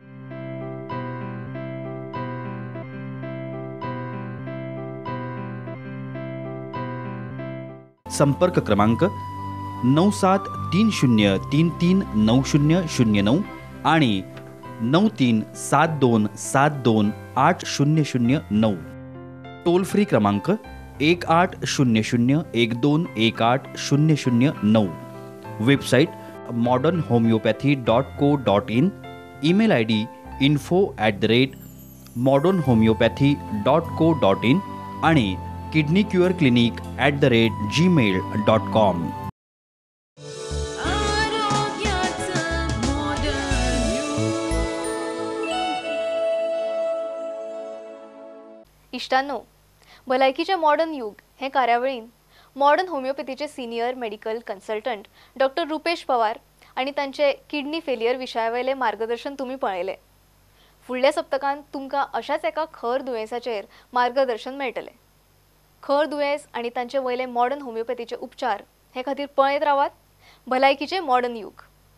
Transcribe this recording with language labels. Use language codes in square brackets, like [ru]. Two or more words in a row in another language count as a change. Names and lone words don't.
[kok] संपर्क क्रमांक 9730339009 आणि 9372728009. टोल फ्री क्रमांक 180012180009. वेबसाईट modernhomeopathy.co.in, [en] email ID [kok] info@modernhomeopathy.co.in आणि kidneycureclinic@gmail.com. इष्टांनो, भलायकीचे मॉडर्न युग हे कार्यावळीन मॉडर्न होमिओपॅथीचे [en] senior medical consultant [kok] डॉक्टर रुपेश पवार आणि तांचे [en] kidney failure [kok] विशयावयले मार्गदर्शन तुम्ही पळयले. फुडल्या सप्तकांत तुमकां अशाच एका खर दुयेंसाचेर मार्गदर्शन मेळटले. खर दुयेंस आणि तांचे वयले मॉडर्न होमिओपॅथीचे उपचार हे खातीर पळयत रावात भलायकीचे मॉडर्न युग.